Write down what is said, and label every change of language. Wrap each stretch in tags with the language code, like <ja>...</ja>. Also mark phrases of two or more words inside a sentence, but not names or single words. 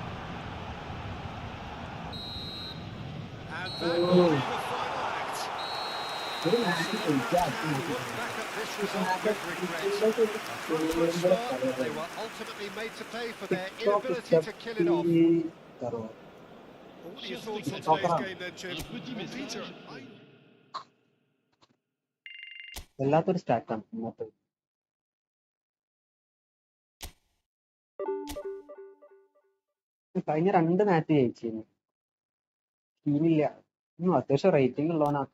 <en>And that will be the final act. Look back at this result with regret. A front-foot start, they were ultimately made to pay for their inability to kill it off. What are your thoughts on today's game then, Jim?</en> <fr>Un petit message.</fr> <ml>വല്ലാത്തൊരു സ്റ്റാക്കാണ് ഇന്നത്തെ. കഴിഞ്ഞ 2 മാച്ച് ജയിച്ചിരുന്നു. ടീമില്ല. അത്യാവശ്യം റേറ്റിംഗ് ഉള്ളവനാട്ടോ.</ml>